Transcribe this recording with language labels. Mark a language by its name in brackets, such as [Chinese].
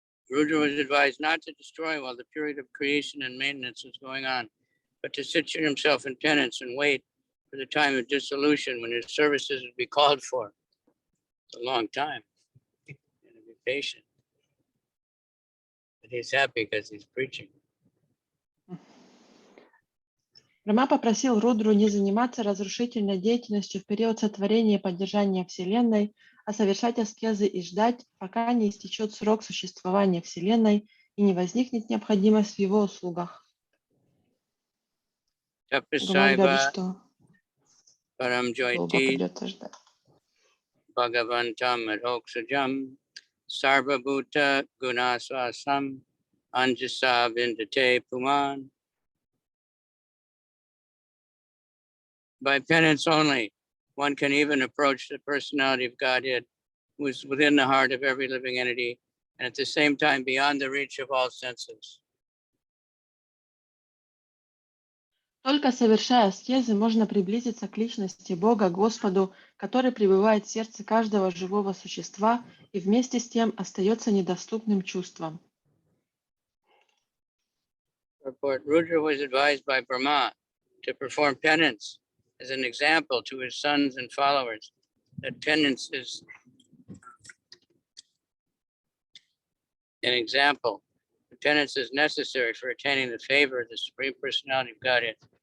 [English] Rudra was advised not to destroy while the period of creation and maintenance was going on, but to situate himself in penance and wait for the time of dissolution when his services would be called for. It's a long time. And be patient. But he's happy because he's preaching. [Russian] Брахма попросил Рудру не заниматься разрушительной деятельностью в период сотворения и поддержания Вселенной, а совершать аскезы и ждать, пока не истечет срок существования Вселенной и не возникнет необходимость в его услугах. Говоря, что долго придется ждать. [Sanskrit] Bhagavatam Aroksajam Sarvabhuta Gunasvasam Anjasa Vindate Puman. [English] By penance only, one can even approach the personality of Godhead, who is within the heart of every living entity, and at the same time beyond the reach of all senses. [Russian] Только совершая аскезы, можно приблизиться к личности Бога, Господу, который пребывает в сердце каждого живого существа и вместе с тем остается недоступным чувствам. [English] Rudra was advised by Brahma to perform penance as an example to his sons and followers, that penance is an example. Penance is necessary for attaining the favor of the Supreme Personality of Godhead.